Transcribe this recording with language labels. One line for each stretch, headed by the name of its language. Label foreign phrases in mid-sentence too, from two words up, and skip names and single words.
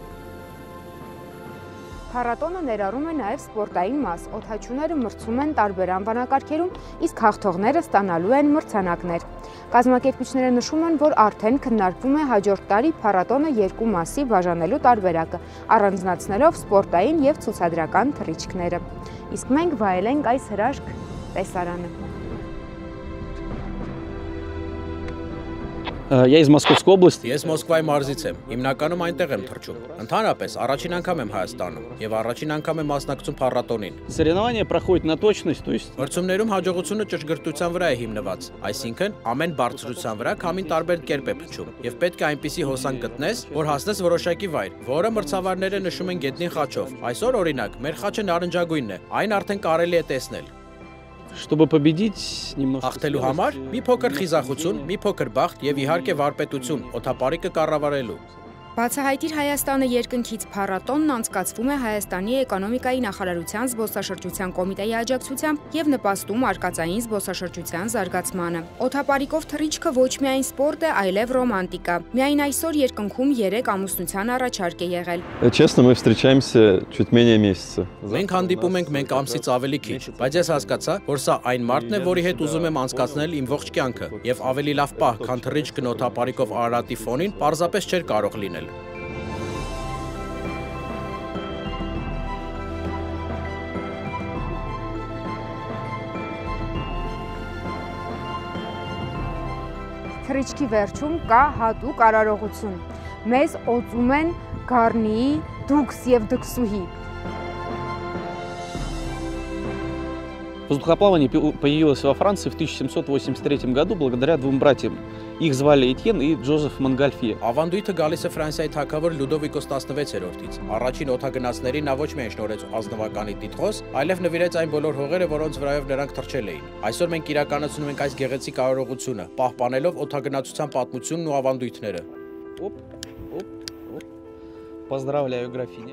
Armenian: Փառատոնը ներառում է նաև սպորտային մաս, օդաչուները մրցում են տարբեր անվանակարգերում, իսկ հաղթողները ստանալու են մրցանակներ։ Կազմակերպիչները նշում են, որ արդեն քննարկվում է հաջորդ տարի փառատոնը 2 մասի բաժանելու տարբերակը, առանձնացնելով սպորտային և ցուցադրական թռիչքները։ Իսկ մենք վայելենք այս հրաշք տեսարանը։
Russian: Я из Московской области.
Armenian: Ես Մոսկվայի մարզից եմ։ Հիմնականում այնտեղ եմ թռչում։ Ընդհանրապես առաջին անգամ եմ Հայաստանում եւ առաջին անգամ եմ մասնակցում փառատոնին։
Russian: Соревнования проходят на точность, то есть
Armenian: Մրցումներում հաջողությունը ճշգրտության վրա է հիմնված, այսինքն ամեն բարձրության վրա քամին տարբեր կերպ է փչում եւ պետք է այնպիսի հոսանք գտնես, որ հասնես որոշակի վայր, որը մրցավարները նշում են գետնին խաչով։ Այսօր օրինակ մեր խաչը նարնջագույնն է, այն արդեն կարելի է տեսնել։
Russian: чтобы победить, немножко
Armenian: Հաղթելու համար մի փոքր խիզախություն, մի փոքր բախտ եւ իհարկե վարպետություն, օդապարիկը կառավարելու։ Բացահայտիր Հայաստանը երկնքից փառատոնն անցկացվում է Հայաստանի էկոնոմիկայի նախարարության զբոսաշրջության կոմիտեի աջակցությամբ եւ նպաստում արկածային զբոսաշրջության զարգացմանը։ Օդապարիկով թռիչքը ոչ միայն սպորտ է, այլև ռոմանտիկա։ Միայն այսօր երկնքում 3 ամուսնության առաջարկ է եղել։
Russian: Честно, мы встречаемся чуть менее месяца.
Armenian: Մենք հանդիպում ենք մենք ամսից ավելի քիչ, բայց ես հասկացա, որ սա այն մարդն է, որի հետ ուզում եմ անցկացնել իմ ողջ կյանքը, եւ ավելի լավ պահ, քան թռիչքն օդապարիկով Արարատի ֆոնին, պարզապես չէր կարող լինել։ Թռիչքի վերջում կա հատուկ արարողություն։ Մեզ օծում են Գառնիի, Դուքս և Դքսուհի։
Russian: Воздухоплавание появилось во Франции в 1783 году благодаря 2 братьям. Их звали Этьен и Джозеф Монгольфье.
Armenian: Ավանդույթը գալիս է Ֆրանսիայի թագավոր Լյուդովիկոս 16-րդից։ Առաջին օդագնացներին նա ոչ միայն շնորհեց ազնվականի տիտղոս, այլև նվիրեց այն բոլոր հողերը, որոնց վրայով նրանք թռչել էին։ Այսօր մենք իրականացնում ենք այս գեղեցիկ արարողությունը, պահպանելով օդագնացության պատմությունն ու ավանդույթները։
Russian: Поздравляю, графиня.